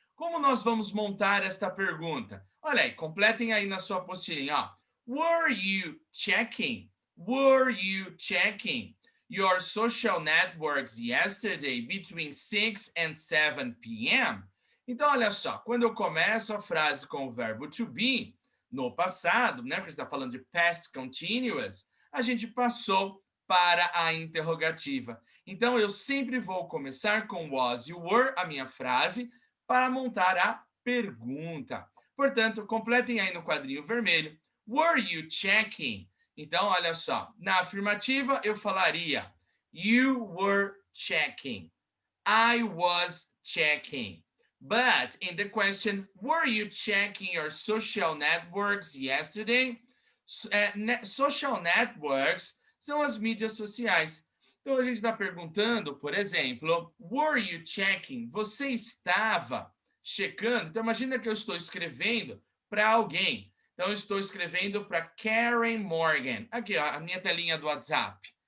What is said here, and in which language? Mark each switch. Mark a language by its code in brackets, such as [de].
[pt] Como nós vamos montar esta pergunta? Olha aí, completem aí na sua apostilinha. [en] Ó. Were you checking? Were you checking your social networks yesterday between 6 and 7 p.m.? [pt] Então, olha só, quando eu começo a frase com o verbo to be, no passado, né, porque a gente está falando de past continuous, a gente passou para a interrogativa. Então, eu sempre vou começar com was, you were, a minha frase, para montar a pergunta. Portanto, completem aí no quadrinho vermelho. [en] Were you checking? [pt] Então, olha só, na afirmativa eu falaria [en] you were checking. I was checking. But in the question, were you checking your social networks yesterday? [pt] Social networks são as mídias sociais. Então a gente está perguntando, por exemplo, [en] were you checking? [pt] Você estava checando? Então imagina que eu estou escrevendo para alguém. Então eu estou escrevendo para Karen Morgan. Aqui, ó, a minha telinha do WhatsApp.